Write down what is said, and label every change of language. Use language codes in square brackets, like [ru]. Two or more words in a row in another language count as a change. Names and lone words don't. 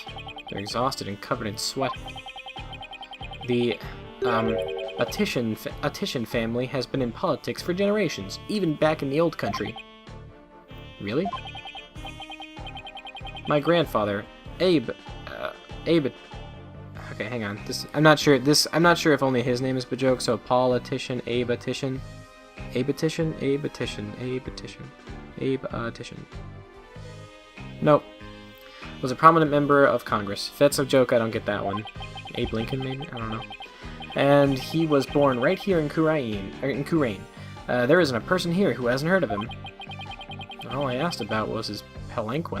[en] They're exhausted and covered in sweat. The, Attition family has been in politics for generations, even back in the old country. Really? My grandfather, Abe... Okay, hang on. I'm not sure if only his name is Bajoke, so politician, Abe-atition. Abe-atition? Abe-atition. Abe-atition. Abe-atition. Nope. Was a prominent member of Congress. If that's a joke, I don't get that one. Abe Lincoln, maybe? I don't know. And he was born right here in Kurain. There isn't a person here who hasn't heard of him. All I asked about was his palanquin.